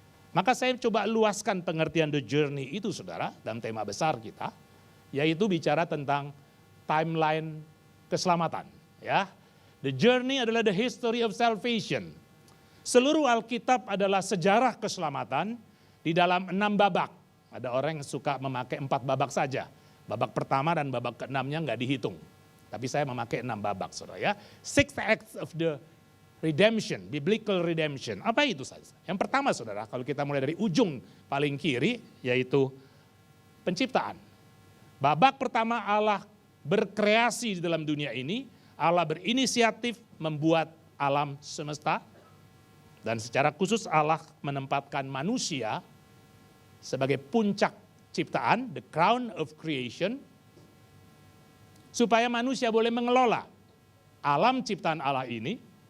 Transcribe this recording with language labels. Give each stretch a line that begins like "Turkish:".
Indonesian: Maka saya coba luaskan pengertian The Journey itu, saudara, dalam tema besar kita, yaitu bicara tentang timeline keselamatan, ya.
English: The journey
Indonesian: adalah
English: the history of salvation.
Indonesian: Seluruh Alkitab adalah sejarah keselamatan di dalam 6 babak. Ada orang yang suka memakai 4 babak saja. Babak pertama dan babak ke-6-nya nggak dihitung. Tapi saya memakai 6 babak, saudara ya.
English: 6 acts of the redemption, biblical redemption.
Indonesian: Apa itu saja? Yang pertama saudara, kalau kita mulai dari ujung paling kiri, yaitu penciptaan. Babak pertama Allah berkreasi di dalam dunia ini. Allah berinisiatif membuat alam semesta. Dan secara khusus Allah menempatkan manusia sebagai puncak ciptaan,
English: the crown of creation,
Indonesian: supaya manusia boleh mengelola alam ciptaan Allah ini.